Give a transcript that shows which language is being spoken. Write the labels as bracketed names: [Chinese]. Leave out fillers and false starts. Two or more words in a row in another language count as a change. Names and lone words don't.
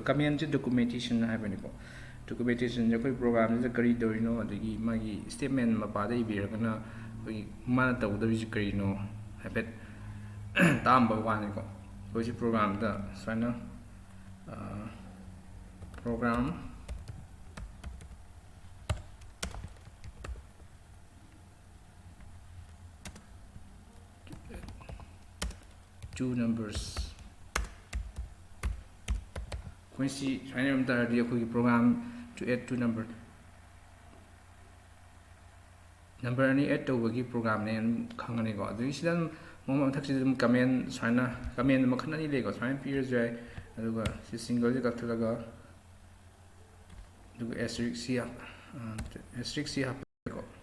[Manipuri] ꯀꯃꯦꯟꯁꯦ ꯗꯣꯀꯨꯃꯦꯟꯇꯦꯁꯟ ꯍꯥꯏꯕꯅꯤꯀꯣ ꯗꯣꯀꯨꯃꯦꯟꯇꯦꯁꯟꯁꯦ ꯑꯩꯈꯣꯏ ꯄ꯭ꯔꯣꯒ꯭ꯔꯥꯝꯁꯤꯗ ꯀꯔꯤ ꯇꯧꯔꯤꯅꯣ ꯑꯗꯒꯤ ꯃꯥꯒꯤ ꯁ꯭ꯇꯦꯠꯃꯦꯟ ꯃꯄꯥꯗ ꯏꯕꯤꯔꯒꯅ ꯑꯩꯈꯣꯏꯒꯤ ꯃꯥꯅ ꯇꯧꯒꯗꯧꯔꯤꯁꯤ ꯀꯔꯤꯅꯣ ꯍꯥꯏꯐꯦꯠ ꯇꯥꯛꯑꯝꯕ ꯋꯥꯅꯤꯀꯣ ꯑꯩꯈꯣꯏ ꯁꯤ ꯄ꯭ꯔꯣꯒ꯭ꯔꯥꯝꯗ ꯁꯨꯃꯥꯏꯅ ꯄ꯭ꯔꯣꯒ꯭ꯔꯥꯝ [English] two numbers [Manipuri] ꯑꯩꯈꯣꯏ ꯁꯤ ꯁꯨꯃꯥꯏꯅ ꯏꯔꯝ ꯇꯥꯔꯗꯤ ꯑꯩꯈꯣꯏꯒꯤ ꯄ꯭ꯔꯣꯒ꯭ꯔꯥꯝ [English] to add two [Manipuri] ꯅꯝꯕꯔ ꯑꯅꯤ ꯑꯦꯗ ꯇꯧꯕꯒꯤ ꯄ꯭ꯔꯣꯒ꯭ꯔꯥꯝꯅꯦ ꯑꯗꯨꯝ ꯈꯪꯉꯅꯤꯀꯣ ꯑꯗꯨꯒꯤ ꯁꯤꯗ ꯑꯗꯨꯝ ꯃꯊꯛꯁꯤꯗ ꯑꯗꯨꯝ ꯀꯃꯦꯟ ꯁꯨꯃꯥꯏꯅ ꯀꯃꯦꯟ ꯃꯈꯜ ꯑꯅꯤ ꯂꯩꯀꯣ ꯁꯨꯃꯥꯏꯅ ꯄꯤꯔꯁꯨ ꯌꯥꯏ ꯑꯗꯨꯒ ꯁꯤ ꯁꯤꯡꯒꯜꯁꯦ ꯀꯛꯊꯠꯂꯒ ꯑꯗꯨꯒ ꯑꯦꯁꯇ꯭ꯔꯤꯛꯁꯤ ꯍꯥꯞꯄꯀꯣ